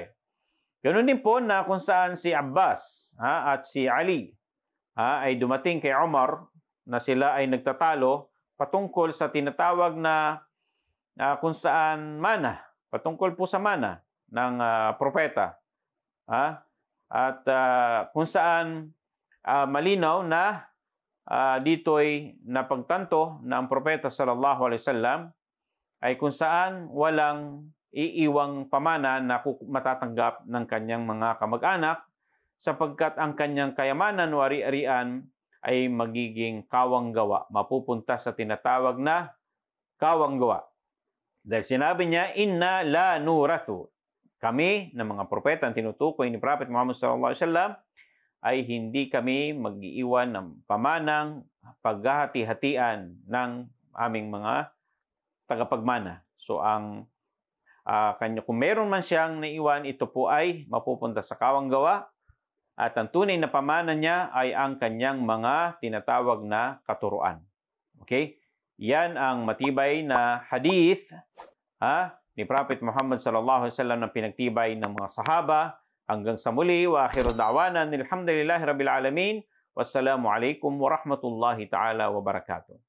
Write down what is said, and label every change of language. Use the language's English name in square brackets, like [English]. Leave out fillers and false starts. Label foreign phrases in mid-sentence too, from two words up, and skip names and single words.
[Filipino] Ganoon din po na kung saan si Abbas at si Ali ay dumating kay Umar na sila ay nagtatalo patungkol sa tinatawag na kung saan mana, patungkol po sa mana ng propeta. At kung saan malinaw na dito'y napagtanto na ang propeta [Arabic] صلى الله عليه وسلم [Filipino] ay kung saan walang iiwang pamana na matatanggap ng kanyang mga kamag-anak, sapagkat ang kanyang kayamanan o ari-arian ay magiging kawanggawa, mapupunta sa tinatawag na kawanggawa. Dahil sinabi niya, [Arabic] إنا لا نورث. [Filipino] Kami, na mga propeta ang tinutukoy ni Prophet Muhammad [Arabic] صلى الله عليه وسلم, [Filipino] ay hindi kami mag-iiwan ng pamanang paghahati-hatian ng aming mga tagapagmana. So, kung meron man siyang naiwan, ito po ay mapupunta sa kawanggawa, at ang tunay na pamana niya ay ang kanyang mga tinatawag na katuruan. Okay? Yan ang matibay na hadith ni Prophet Muhammad [Arabic] صلى الله عليه وسلم [Filipino] na pinagtibay ng mga sahaba. Hanggang sa muli, [Arabic] وآخر دعوانا الحمد لله رب العالمين. والسلام عليكم ورحمة الله تعالى وبركاته.